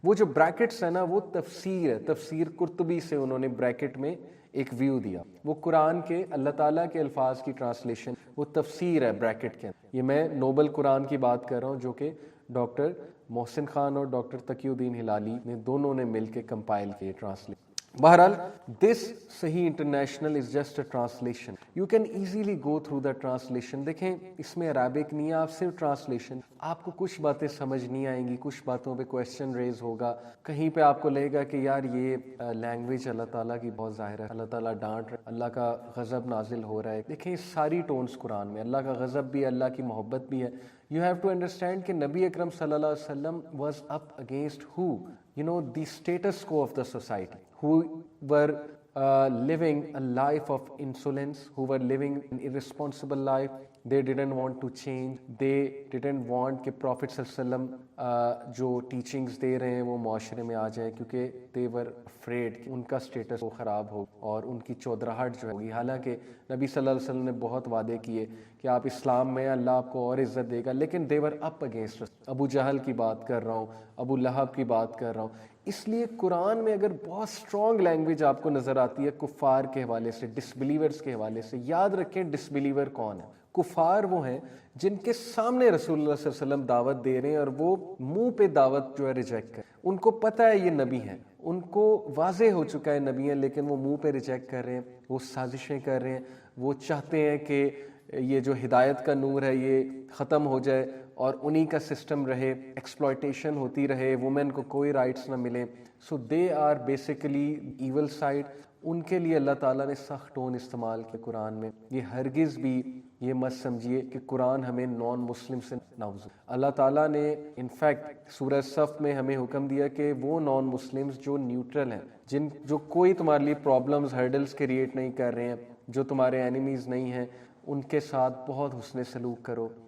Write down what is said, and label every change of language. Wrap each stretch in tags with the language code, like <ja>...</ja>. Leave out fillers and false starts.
<ur>وہ جو بریکٹس ہے نا، وہ تفسیر ہے. تفسیر قرطبی سے انہوں نے بریکٹ میں ایک ویو دیا. وہ قرآن کے اللہ تعالیٰ کے الفاظ کی ٹرانسلیشن، وہ تفسیر ہے بریکٹ کے. یہ میں نوبل قرآن کی بات کر رہا ہوں، جو کہ ڈاکٹر محسن خان اور ڈاکٹر تقی الدین ہلالی نے دونوں نے مل کے کمپائل کیے ٹرانسلیٹ.</ur> <en>بہرحال دس صحیح international is just a translation. You can easily go through the translation.</en> <ur>دیکھیں اس میں عربک نہیں ہے، آپ صرف ٹرانسلیشن. آپ کو کچھ باتیں سمجھ نہیں آئیں گی، کچھ باتوں پہ کویسچن ریز ہوگا، کہیں پہ آپ کو لگے گا کہ یار یہ لینگویج اللہ تعالیٰ کی بہت ظاہر ہے، اللہ تعالیٰ ڈانٹ رہا ہے، اللہ کا غضب نازل ہو رہا ہے. دیکھیں ساری ٹونز قرآن میں، اللہ کا غضب بھی ہے، اللہ کی محبت بھی ہے.</ur> <en>You have to understand کہ نبی اکرم صلی اللہ علیہ وسلم was up against who? You know, the status quo of the society, who were living a life of insolence, who were living an irresponsible life. They didn't want to change. They didn't want</en> <ur>کہ Prophet صلی اللہ علیہ وسلم جو teachings دے رہے ہیں وہ معاشرے میں آ جائے، کیونکہ</ur> <en>they were afraid</en> <ur>کہ ان کا اسٹیٹس وہ خراب ہو اور ان کی چودراہٹ جو ہوگی. حالانکہ نبی صلی اللہ علیہ وسلم نے بہت وعدے کیے کہ آپ اسلام میں اللہ آپ کو اور عزت دے گا، لیکن</ur> <en>they were up against us.</en> <ur>ابو جہل کی بات کر رہا ہوں، ابو لہب کی بات کر رہا ہوں. اس لیے قرآن میں اگر بہت اسٹرانگ لینگویج آپ کو نظر آتی ہے کفار کے حوالے سے، ڈس بلیورز کے حوالے سے، یاد رکھیں ڈس بلیور کون ہے. کفار وہ ہیں جن کے سامنے رسول اللہ صلی اللہ علیہ وسلم دعوت دے رہے ہیں اور وہ منہ پہ دعوت جو ہے ریجیکٹ کریں. ان کو پتہ ہے یہ نبی ہیں، ان کو واضح ہو چکا ہے نبی ہیں، لیکن وہ منہ پہ ریجیکٹ کر رہے ہیں، وہ سازشیں کر رہے ہیں. وہ چاہتے ہیں کہ یہ جو ہدایت کا نور ہے یہ ختم ہو جائے اور انہی کا سسٹم رہے، ایکسپلائٹیشن ہوتی رہے، وومن کو کوئی رائٹس نہ ملے.</ur> <en>So they are basically evil side.</en> <ur>ان کے لیے اللہ تعالیٰ نے سخت ٹون استعمال کیا قرآن میں. یہ ہرگز بھی یہ مت سمجھیے کہ قرآن ہمیں نان مسلم سے نعوذ. اللہ تعالیٰ نے انفیکٹ سورہ صف میں ہمیں حکم دیا کہ وہ نان مسلمز جو نیوٹرل ہیں، جو کوئی تمہارے لیے پرابلمز ہرڈلز کریٹ نہیں کر رہے ہیں، جو تمہارے اینیمیز نہیں ہیں، ان کے ساتھ بہت حسن سلوک کرو.</ur>